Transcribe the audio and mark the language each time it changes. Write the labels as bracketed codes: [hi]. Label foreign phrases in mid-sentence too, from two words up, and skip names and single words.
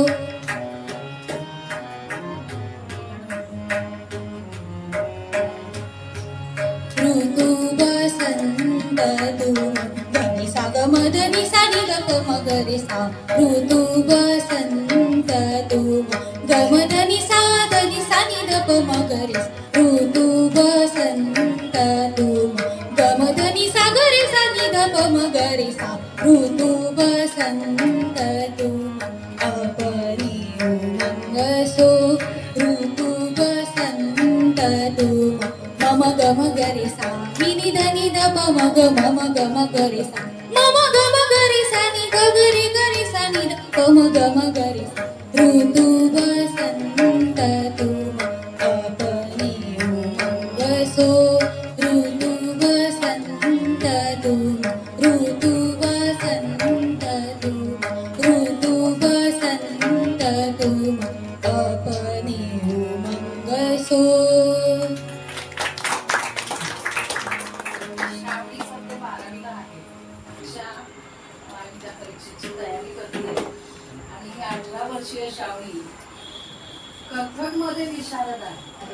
[hi] ऋतु वसंत तुम धनी सा ग म धनी सा नि ग प म ग रे सा ऋतु वसंत तुम ग म धनी सा नि द प म ग रे ऋतु वसंत तुम ग म धनी सा ग रे सा नि द प म ग रे सा ऋतु वसंत तुम अपने उमंग सो ऋतु वसंत तुम मम ग म ग रे सा नि नि ध नि द प म ग म ग म ग रे सा मम ग म ग रे सा नि ग ग रे सा नि द प म ग रे सा ऋतु वसंत तुम अपने उमंग सो ऋतु वसंत तुम ऋतु वसंत तुम ऋतु वसंत तुम अपने उमंग सो [mr] श्रावणी कथक मध्ये विशारद आहे.